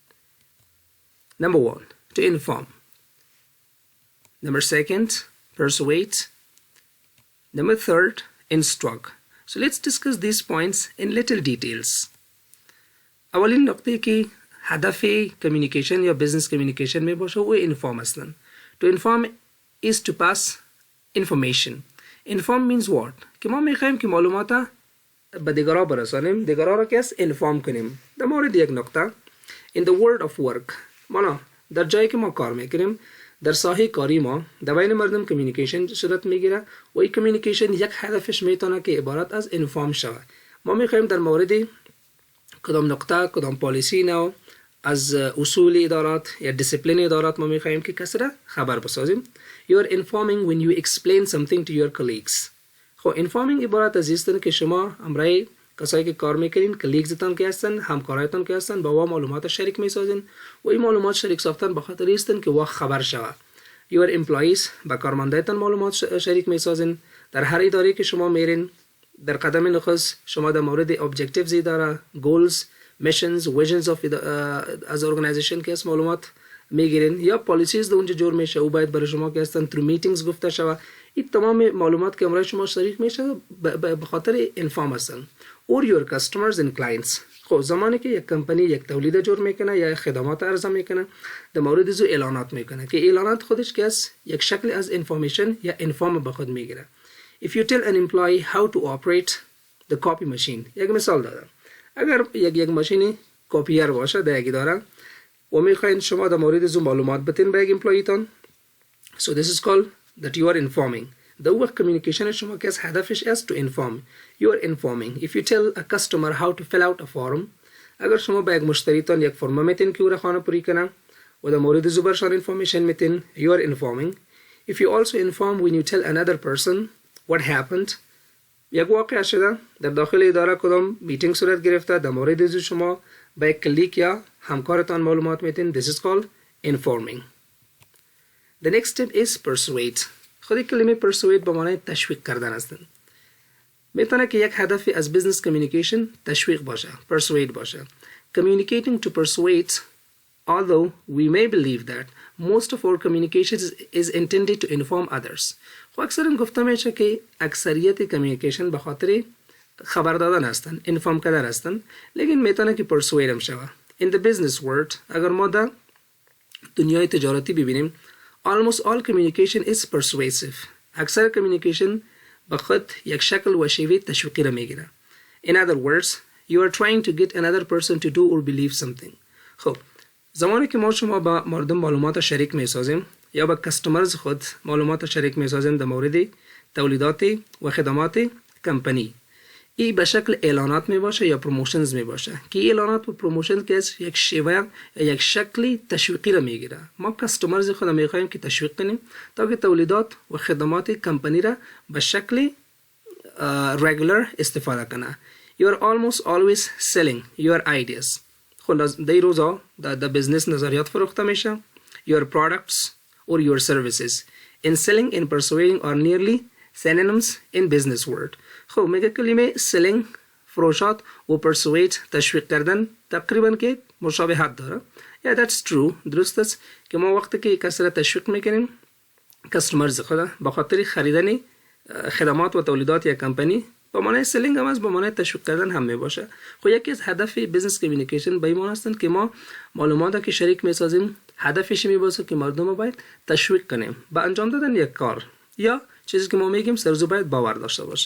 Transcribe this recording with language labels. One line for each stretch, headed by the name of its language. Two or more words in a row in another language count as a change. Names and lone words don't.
English: Number 1, to inform. Number 2, persuade. Number 3, instruct. So let's discuss these points in little details.
Persian: اولین نقطه که هدف communication یا
English: business communication
Persian: می باشه و inform هستن.
English: To inform is to pass information. Inform means what?
Persian: که ما میخوایم که معلومات به دیگران برسانیم، دیگران را که است inform کنیم. در مورد یک نقطه
English: in the world of work
Persian: مانا در جایی که ما کار میکنیم در ساحه کاری ما در بین مردم کمیونیکیشن صورت میگیره و این کمیونیکیشن یک هدفش میتونه که عبارت از inform شود. ما میخوایم در مورد کدام نقطه کدام پالیسی نو از اصول ادارات یا دیسیپلین ادارات ما میخوایم که کسی را خبر بسازیم.
English: You are informing when you explain something to your colleagues.
Persian: خب informing عبارت از است که شما امرای کسایی که کار میکنین کلیگزتان که هستن همکارایتان که هستن با معلومات شریک میسازین و این معلومات شریک ساختن به خاطر هستن که وا خبر شود.
English: Your employees
Persian: با کارمندایتان معلومات شریک میسازین. در هر اداره که شما میرین در قدم نخست شما در مورد objectives اداره،
English: goals، missions، visions of
Persian: از organization که از معلومات میگیرین یا پالیسیز در اونجا جور میشه او باید برای شما که هستن
English: through meetings
Persian: گفته شود. این تمام معلومات که امروز شما شریک میشه به خاطر انفارم هستن.
English: or your customers and clients.
Persian: خب زمانی که یک کمپانی یک تولید جور میکنه یا خدمات عرضه میکنه در مورد زو اعلانات میکنه که اعلانات خودش که است یک شکل از انفورمیشن یا انفارم به خود میگیره.
English: If you tell an employee how to operate the copy machine.
Persian: یک مثال دادم. اگر یک ماشینی کاپیر باشه در یک اداره و میخواین شما در مورد زو معلومات بتین به یک امپلویتان
English: so this is called that you are informing. The work communication
Persian: شما که از هدفش است
English: to inform. You are informing. If you tell a customer how to fill out a form
Persian: اگر شما به یک مشتریتان یک فرم میتین که او را خانه پوری کنه و در مورد زبرشان information میتین
English: you are informing. If you also inform when you tell another person what happened.
Persian: یک واقعه شده در داخل اداره کدام میتینگ صورت گرفته در مورد از شما با یک کلیک یا همکارتان معلومات میتین.
English: This is called informing. The next step is persuade.
Persian: خود کلمه persuade به معنای تشویق کردن است. میتونه که یک هدفی از
English: business communication
Persian: تشویق باشه. Persuade باشه.
English: Communicating to persuade. Although we may believe that most of our communication is intended to inform others.
Persian: خب اکثرا گفته میشه که اکثریت کمیونیکیشن به خاطر خبر دادن هستن، انفارم کردن هستن، لیکن میتونه که persuade هم شوه.
English: In the business world
Persian: اگر ما در دنیای تجارتی ببینیم
English: almost all communication is persuasive.
Persian: اکثر کمیونیکیشن به خود یک شکل و شیوه تشویقی را میگیره.
English: In other words, you are trying to get another person to do or believe something.
Persian: خب زمانی که ما شما با مردم معلومات شریک میسازیم یا با کستمرز خود معلومات شریک میسازیم در مورد تولیدات و خدمات کمپانی، این به شکل اعلانات می باشه یا پروموشنز می باشه که اعلانات و پروموشن که یک شیوه یا یک شکلی تشویقی را میگیره. ما کستمرز خود میخوایم که تشویق کنیم تا که تولیدات و خدمات کمپانی را به شکل regular استفاده کنه.
English: You are almost always selling your ideas.
Persian: خود در روزا در بزنس نظریات فروخته میشه.
English: Your products or your services. In selling and persuading are nearly synonyms in business world.
Persian: خب میگه کلمه selling فروشات و persuade تشویق کردن تقریبا که مشابهت داره.
English: Yeah, that's true.
Persian: درست است که ما وقتی که کسی را تشویق میکنیم کستمرز خود به خاطر خریدن خدمات و تولیدات یک کمپانی با معنی سلینگ هم از با معنی تشویق کردن هم می باشه. خب یکی از هدف
English: business communication
Persian: به این معنی است که ما معلوماتی که شریک می سازیم هدفش می باشه که مردم رو باید تشویق کنیم با انجام دادن یک کار یا چیزی که ما میگیم سرزو باید باور داشته باشه.